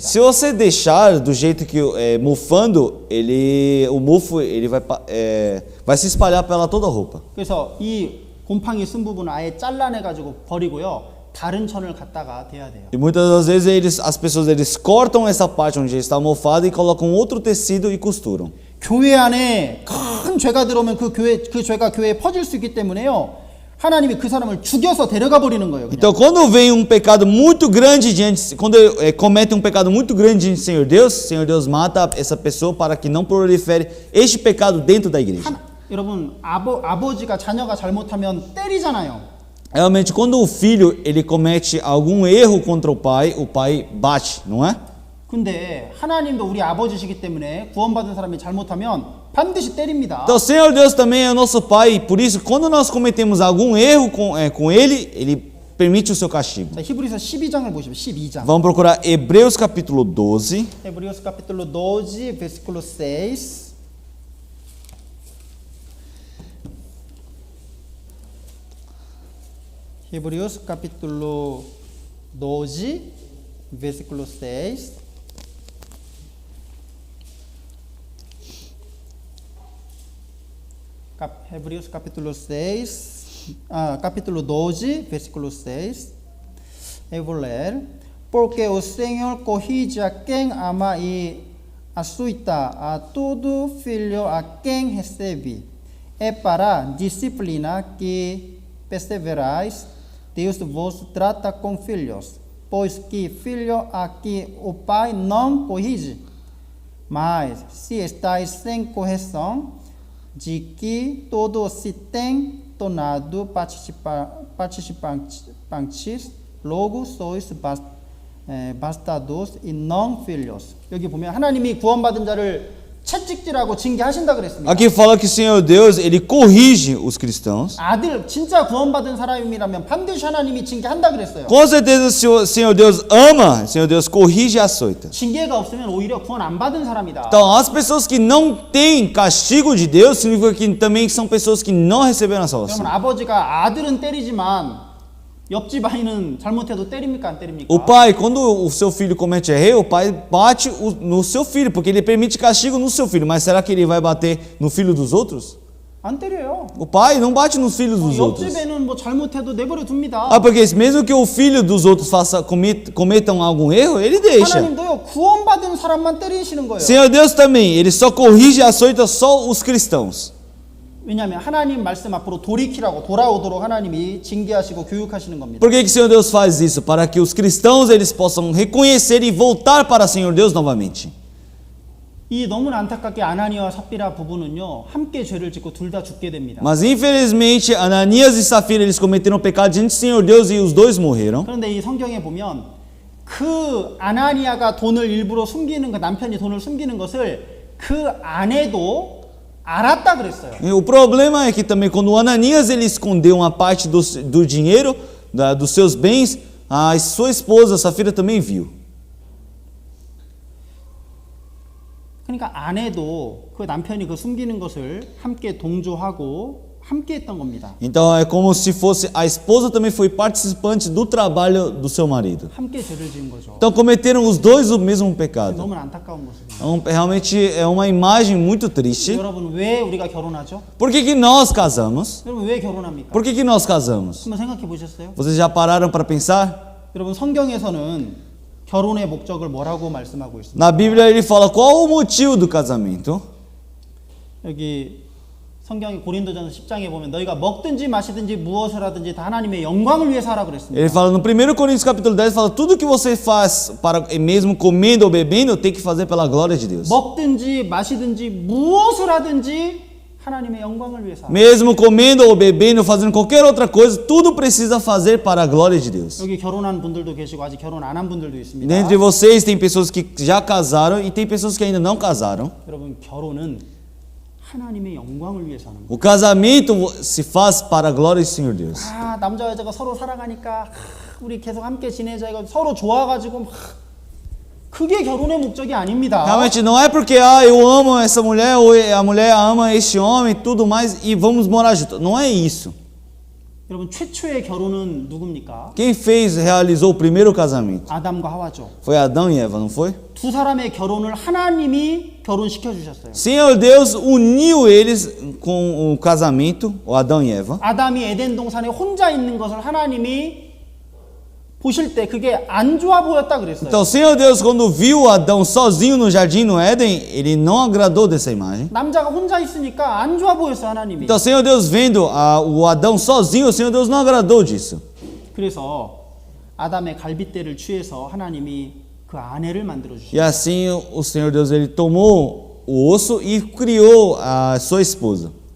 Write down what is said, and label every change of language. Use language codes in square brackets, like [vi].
[pt] Se você deixar do jeito que mofando, o mofo ele vai se espalhar pela toda a roupa. [ko] 그래서 이 곰팡이 쓴 부분을 아예 잘라내가지고 버리고요. 다른 천을 갖다가 대야 돼요. [pt] E muitas das vezes as pessoas eles cortam essa parte onde está mofada e colocam outro tecido e costuram. [ko] 교회 안에 큰 죄가 들어오면 그 죄가 교회에 퍼질 수 있기 때문에요. 하나님이 그 사람을 죽여서 데려가 버리는 거예요. 그냥. [pt] Então, quando vem um pecado muito grande quando comete um pecado muito grande diante do Senhor Deus mata essa pessoa para que não prolifere este pecado dentro da igreja. [ko] 여러분 아버지가 자녀가 잘못하면 때리잖아요. [pt] Realmente, quando o filho ele comete algum erro contra o pai bate, não é? [ko] 근데 하나님도 우리 아버지시기 때문에 구원받은 사람이 잘못하면 반드시 때립니다. [pt] Então, o Senhor Deus também é nosso pai, por isso, quando nós cometemos algum erro com ele, ele permite o seu castigo. [ko] 자, 히브리서 12장을 보시면 12장. [pt] Vamos procurar Hebreus capítulo 12. Hebreus capítulo 12, versículo 6. Hebreus capítulo 12, versículo 6. Hebreus capítulo 6, capítulo 12, versículo 6. Eu vou ler. Porque o Senhor corrige a quem ama e a todo filho a quem recebe. É para disciplina que perseverais, Deus vos trata com filhos, pois que filho a que o pai não corrige. Mas se estáis sem correção, de que todos se têm tornado participantes, logo sois bastardos e não filhos. [ko] 여기 보면 하나님이 구원받은 자를 채찍질하고 징계하신다 그랬습니다. [pt] Aqui fala que o Senhor Deus, ele corrige os cristãos. [ko] 아들 진짜 구원받은 사람이라면 반드시 하나님이 징계한다 그랬어요. [pt] Com certeza, se o Senhor Deus ama, o Senhor Deus corrige e açoita. [ko] 징계가 없으면 오히려 구원 안 받은 사람이다. [pt] Então, as pessoas que não têm castigo de Deus, significa que também são pessoas que não receberam a salvação. [ko] 그러면 아버지가 아들은 때리지만 옆집 아이는 잘못해도 때립니까 안 때립니까? [pt] O pai, quando o seu filho comete erro, o pai bate no seu filho, porque ele permite castigo no seu filho. Mas será que ele vai bater no filho dos outros? [ko] 안 때려요. [pt] O pai não bate nos filhos dos outros. [ko] 옆집에는 뭐 잘못해도 내버려 둡니다. [pt] Ah, porque mesmo que o filho dos outros cometam algum erro, ele deixa. [ko] 하나님도요 구원받은 사람만 때리시는 거예요. [pt] Senhor Deus também, ele só corrige e açoita só os cristãos. [ko] 왜냐하면 하나님 말씀 앞으로 돌이키라고 돌아오도록 하나님이 징계하시고 교육하시는 겁니다. [pt] Por que que o Senhor Deus faz isso? Para que os cristãos eles possam reconhecer e voltar para o Senhor Deus novamente. [ko] 이 너무나 안타깝게 아나니아와 삽비라 부부는요 함께 죄를 짓고 둘 다 죽게 됩니다. [pt] Mas infelizmente Ananias e Safira eles cometeram pecado diante do Senhor Deus e os dois morreram. [ko] 그런데 이 성경에 보면 그 아나니아가 돈을 일부러 숨기는 그 남편이 돈을 숨기는 것을 그 아내도 알았다 그랬어요. [pt] E o problema é que também quando Ananias ele escondeu uma parte do dinheiro, dos seus bens, a sua esposa Safira também viu. [ko] 그러니까 아내도 그 남편이 그 숨기는 것을 함께 동조하고 함께 했던 겁니다. [pt] Então é como se fosse a esposa também foi participante do trabalho do seu marido. [ko] 함께 죄를 지은 거죠. [pt] Então cometeram os dois o mesmo pecado. [ko] 너무나 안타까운 모습입니다. [pt] Então, realmente é uma imagem muito triste. [ko] 여러분 왜 우리가 결혼하죠? [pt] Por que que nós casamos? [ko] 여러분 왜 결혼합니까? [pt] Por que que nós casamos? [ko] 한번 생각해 보셨어요? [pt] Vocês já pararam para pensar? [ko] 여러분 성경에서는 결혼의 목적을 뭐라고 말씀하고 있습니까? [pt] Na Bíblia ele fala qual o motivo do casamento. [ko] 여기 성경이 고린도전서 10장에 보면 너희가 먹든지 마시든지 무엇을 하든지 다 하나님의 영광을 위해서 하라 그랬습니다. [pt] Ele fala no 1 Coríntios capítulo 10, fala tudo que você faz para mesmo comendo ou bebendo, tem que fazer pela glória de Deus. [ko] 먹든지 마시든지 무엇을 하든지 하나님의 영광을 위해서. [pt] Mesmo comendo ou bebendo, fazendo qualquer outra coisa, tudo precisa fazer para a glória de Deus. [ko] 여기 결혼한 분들도 계시고 아직 결혼 안 한 분들도 있습니다. [pt] Dentre vocês tem pessoas que já casaram e tem pessoas que ainda não casaram. [ko] 여러분 결혼은 하나님의 영광을 위해서 하는 거예요. [pt] O casamento se faz para a glória do Senhor Deus. [ko] 아, 남자 여자가 서로 사랑하니까 우리 계속 함께 지내자 이거 서로 좋아가지고 막 그게 결혼의 목적이 아닙니다. [pt] Realmente não é porque eu amo essa mulher ou a mulher ama este homem e tudo mais e vamos morar juntos. Não é isso. [ko] 여러분 최초의 결혼은 누굽니까? [pt] Quem realizou o primeiro casamento? [ko] 아담과 하와죠. [pt] Foi Adão e Eva, não foi? [ko] 두 사람의 결혼을 하나님이 결혼시켜 주셨어요. [pt] Senhor Deus uniu eles com o casamento, o Adão e Eva. [ko] 아담이 에덴 동산에 혼자 있는 것을 하나님이 보실 때 그게 안 좋아 보였다 그랬어요. [pt] Então, o Senhor Deus, quando viu Adão sozinho no jardim no Éden, ele não agradou dessa imagem. [ko] 남자가 혼자 있으니까 안 좋아 보였어요, 하나님이. [pt] Então, o Senhor Deus vendo o Adão sozinho, o Senhor Deus não agradou disso. [ko] 그래서 아담의 갈빗대를 취해서 하나님이 그 아내를 만들어 [pt] E [ko] 주셨어요. [pt] assim o Senhor Deus ele tomou o osso e criou a sua esposa.